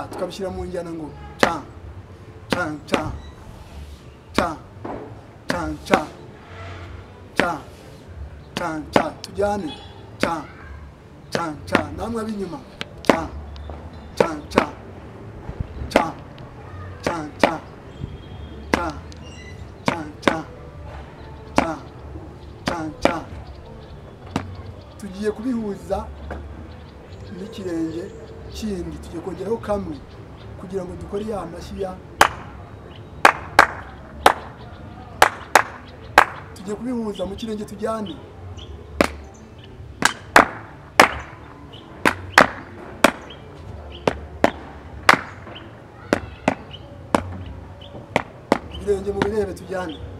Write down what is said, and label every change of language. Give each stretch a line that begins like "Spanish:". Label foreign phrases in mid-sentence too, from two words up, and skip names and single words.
Kinyarwanda: ukabishyira mu njyana ngo cha cha cha cha cha cha cha cha cha tujyane cha cha cha namwe ab'inyuma cha cha cha cha cha cha cha cha cha cha cha cha tugiye kubihuza n'ikirenge kindi, tugiye kongeraho kamwe kugira ngo dukore ya mashyi ya, tugiye kubihuza mu kirenge tujyane ibirenge mu birebe tujyane